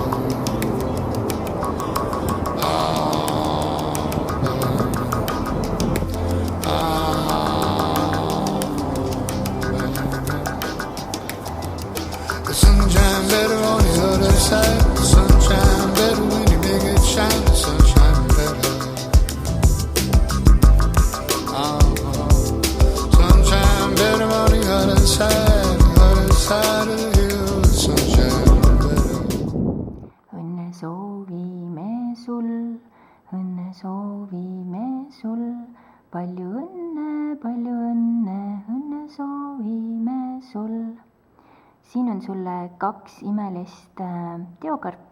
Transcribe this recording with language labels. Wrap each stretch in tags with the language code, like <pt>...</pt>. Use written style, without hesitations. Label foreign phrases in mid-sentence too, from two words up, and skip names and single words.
<en>The sunshine better on the other side. The sunshine better when you make it shine. The sunshine better. Sunshine better on the other side. The other side of the hill. The sunshine better.</en> <et>Õnne soovime sul, õnne soovime sul. Palju õnne, õnne soovime sul. Siin on sulle 2 imelist teokarpi.</et>